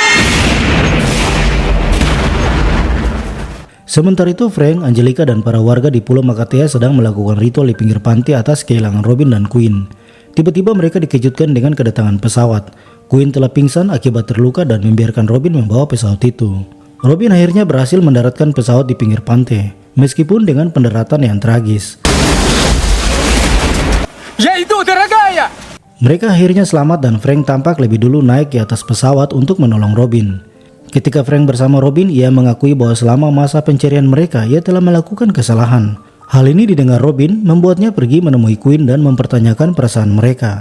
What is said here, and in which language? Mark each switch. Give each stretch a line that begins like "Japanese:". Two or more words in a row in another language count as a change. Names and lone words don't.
Indonesian: Sementara itu, Frank, Angelica, dan para warga di Pulau Makatea sedang melakukan ritual di pinggir pantai atas kehilangan Robin dan Queen. Tiba-tiba mereka dikejutkan dengan kedatangan pesawat. Queen telah pingsan akibat terluka dan membiarkan Robin membawa pesawat itu. Robin akhirnya berhasil mendaratkan pesawat di pinggir pantai, meskipun dengan pendaratan yang tragis.
Russian: Я иду, дорогая!
Indonesian: Mereka akhirnya selamat dan Frank tampak lebih dulu naik di atas pesawat untuk menolong Robin. Ketika Frank bersama Robin, ia mengakui bahwa selama masa pencarian mereka, ia telah melakukan kesalahan. Hal ini didengar Robin, membuatnya pergi menemui Queen dan mempertanyakan perasaan mereka.